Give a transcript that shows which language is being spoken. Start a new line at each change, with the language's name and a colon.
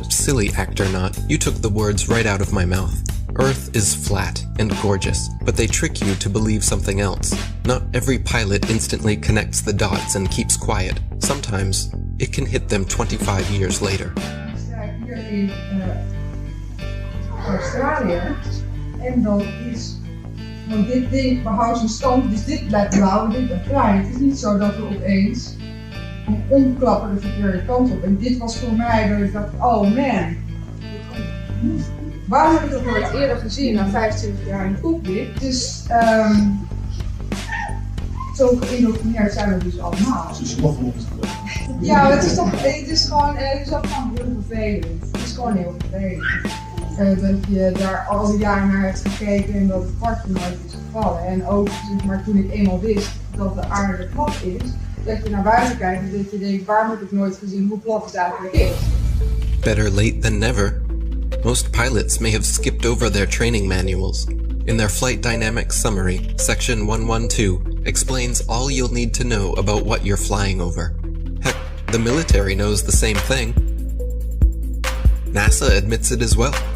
English: Silly actor not, you took the words right out of my mouth. Earth is flat and gorgeous, but they trick you to believe something else. Not every pilot instantly connects the dots and keeps quiet. Sometimes, it can hit them 25 years later.
Dutch: Hier in Australië. En dan is, want dit ding behoudt zijn stand, dus dit blijft blauw en dit blijft klein. Het is niet zo dat we opeens omklappen de verkeerde kant op. En dit was voor mij dat ik dacht, oh man. Waarom heb ik dat nooit eerder gezien, na 25 jaar in het cockpit? Dus zo geïndoctrineerd zijn we dus allemaal. Ja, het is ook gewoon heel vervelend. Het is gewoon heel vervelend. Dat je daar al die jaren naar hebt gekeken en dat het kwartje nooit is gevallen. En ook zeg maar, toen ik eenmaal wist dat de aarde plat is, dat je naar buiten kijkt en dat je denkt, waarom heb ik nooit gezien hoe plat het eigenlijk is?
English: Better late than never. Most pilots may have skipped over their training manuals. In their Flight Dynamics Summary, Section 112 explains all you'll need to know about what you're flying over. Heck, the military knows the same thing. NASA admits it as well.